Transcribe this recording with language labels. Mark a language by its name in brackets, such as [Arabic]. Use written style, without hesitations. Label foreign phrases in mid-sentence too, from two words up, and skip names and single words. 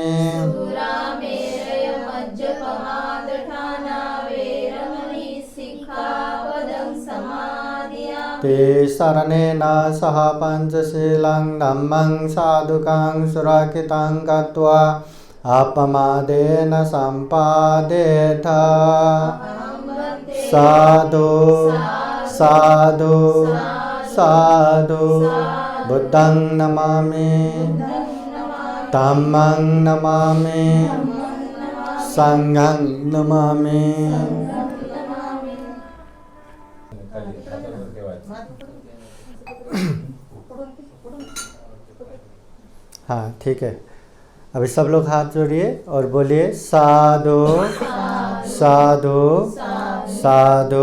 [Pali] सुरामेरय मज्जपमादठाना वेरमणि सिक्खापदं समादयामि ते शरणेन सह पञ्चशीलं धम्मं साधुकं सुरक्षितं कृत्वा अपमादेन सम्पादेत अहं वन्दे साधु साधु साधु बुद्धं नमामि धम्मं नमामि संघं नमामि। [Hindi] हाँ ठीक है, अभी सब लोग हाथ जोड़िए और बोलिए साधु साधु साधु।